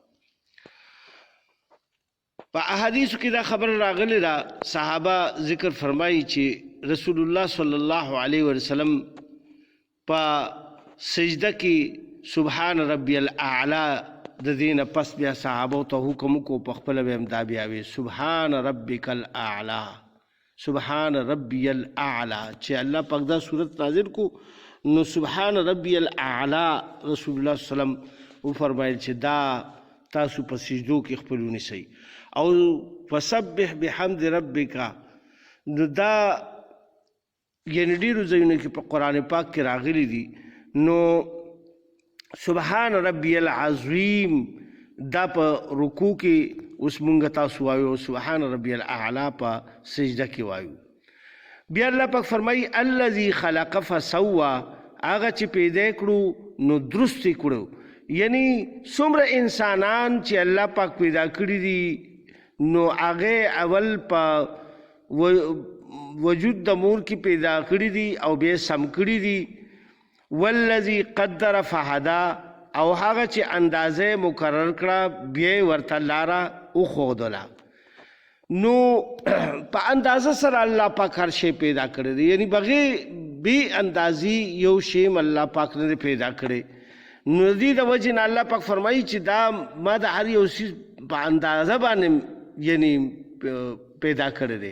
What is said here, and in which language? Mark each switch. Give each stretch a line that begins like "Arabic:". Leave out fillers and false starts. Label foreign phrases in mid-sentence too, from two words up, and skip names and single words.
Pashto: په احادیثو کې دا خبر راغلی ده، صحابه ذکر فرمایي چې رسول الله
Arabic: صلی الله علیه وسلم
Pashto: په سجده کې
Arabic: سبحان ربی الاعلی
Pashto: د دین پس بیا صحابه ته حکم کو په خپل به امدا بیا وی
Arabic: سبحان ربک الاعلی سبحان ربی الاعلی.
Pashto: چې الله پاک دا صورت نازل کو نو
Arabic: سبحان ربی الاعلی
Pashto: رسول الله
Arabic: صلی الله علیه وسلم
Pashto: او فرمایل چې دا تاسو په سجدو کې خپلونی سي او
Arabic: فسبح بحمد ربک.
Pashto: نو دا یعنی ډیرو ځایونو کې په قرآن پاک کې راغلي دي. نو
Arabic: سبحان ربی العظیم
Pashto: دا په رکوع کې اوس مونږ تاسو وایو،
Arabic: سبحان ربی الاعلی
Pashto: په سجده کې وایو. بیا الله پاک فرمایي
Arabic: الذي خلق فسوى،
Pashto: هغه چې پیدا کړو نو درست کړو، یعنی څومره انسانان چې الله پاک پیدا کړي دي نو هغه اول په وجود د مور کې پیدا کړي دي او بیا سم کړي دي.
Arabic: والذي قدر فهدى،
Pashto: او هغه چې اندازه مقرر کړه بیا ورته لاره وښودله. نو په اندازه سره الله پاک هر شی پیدا کړی دی، یعنی بغیر بې اندازې یو شی الله پاک نه پیدا کړی. نو دې د وجې نه الله پاک فرمایي چې دا ما د هر یو څیز په اندازه باندې یعنی پیدا کړی دی.